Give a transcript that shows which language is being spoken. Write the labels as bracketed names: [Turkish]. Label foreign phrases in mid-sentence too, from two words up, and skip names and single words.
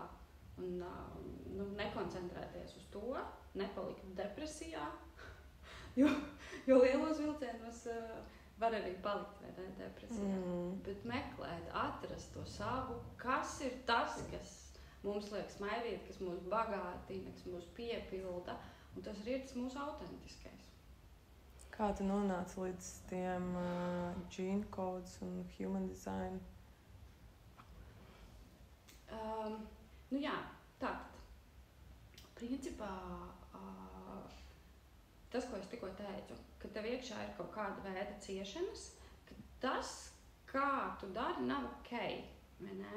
[Latvian] Un nekoncentrēties uz to, nepalikt depresijā, jo lielos vilcienos var arī palikt, vai ne, depresijā. Bet meklēt, atrast to savu, kas ir tas, kas mums liek smaidīt, kas mūs bagātina, kas mūs piepilda, un tas ir tas mūsu autentiskais. Kā tu nonāci līdz tiem [English] gene codes [Latvian] un [English] human design? [Latvian] Tātad. Principā, tas, ko es tikko teicu, ka tev iekšā ir kaut kāda veida ciešanas, ka tas, kā tu dari, nav ok, vai ne?